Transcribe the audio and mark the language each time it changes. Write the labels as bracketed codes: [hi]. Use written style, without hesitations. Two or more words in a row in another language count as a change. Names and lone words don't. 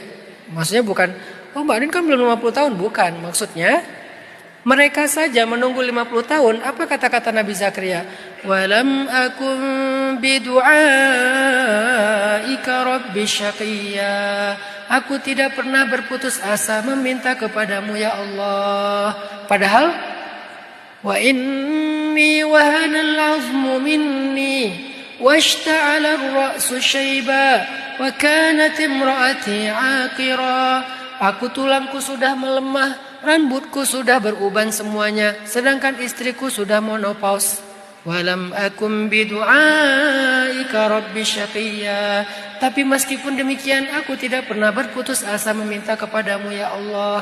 [id] Maksudnya bukan, oh Mbak Anin kan belum 50 tahun. Bukan, maksudnya mereka saja menunggu 50 tahun. Apa kata-kata Nabi Zakaria? [ar] ولم أكن بدعائك رب شقيا. [id] Aku tidak pernah berputus asa meminta kepadamu [ar] يا الله. Padahal وإني وهن العظم مني واشتعل الرأس شيبا وكانت امرأتي عاقرا. [id] Aku tulangku sudah melemah, rambutku sudah beruban semuanya, sedangkan istriku sudah menopause. [ar] ولم أكن بدعائك رب شقيا. [id] Tapi meskipun demikian aku tidak pernah berputus asa meminta kepadamu [ar] يا الله.